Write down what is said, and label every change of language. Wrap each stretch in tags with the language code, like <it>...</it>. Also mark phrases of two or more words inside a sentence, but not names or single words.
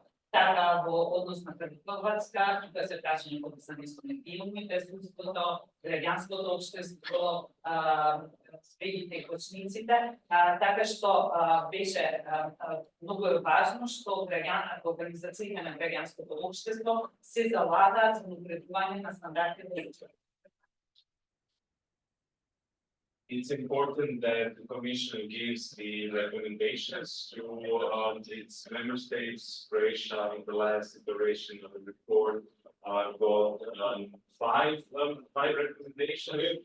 <mk>Така во однос на Хрватска, тука се праќања подписани со медиумите, судството, граѓанското општество, спегите и кочниците, така што беше многу важно што организациите на граѓанското општество се залагаат за напредување на стандардите.</mk> <en>It's important that the Commission gives the recommendations to its member states. Croatia, in the last iteration of the report, got five recommendations.</en>